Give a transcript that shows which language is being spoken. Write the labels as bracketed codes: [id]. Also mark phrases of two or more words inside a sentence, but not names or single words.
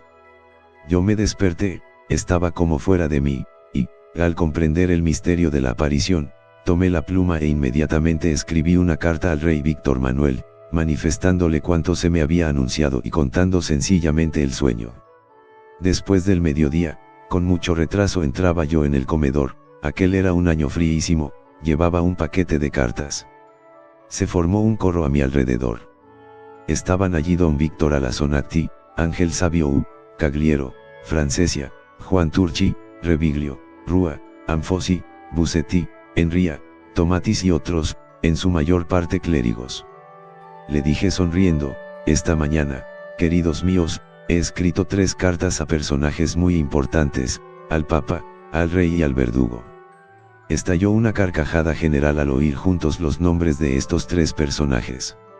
[es] Yo me desperté, estaba como fuera de mí, y, al comprender el misterio de la aparición, tomé la pluma e inmediatamente escribí una carta al rey Víctor Manuel, manifestándole cuanto se me había anunciado y contando sencillamente el sueño. Después del mediodía, con mucho retraso entraba yo en el comedor. Aquel era un año fríísimo, llevaba un paquete de cartas. Se formó un corro a mi alrededor. Estaban allí don Víctor Alazonati, Ángel Sabio U, Cagliero, Francesia, Juan Turchi, Reviglio, Rua, Anfosi, Busetti, Enria, Tomatis y otros, en su mayor parte clérigos. Le dije sonriendo, esta mañana, queridos míos, he escrito 3 cartas a personajes muy importantes, al Papa, al Rey y al Verdugo. Estalló una carcajada general al oír juntos los nombres de estos 3 personajes.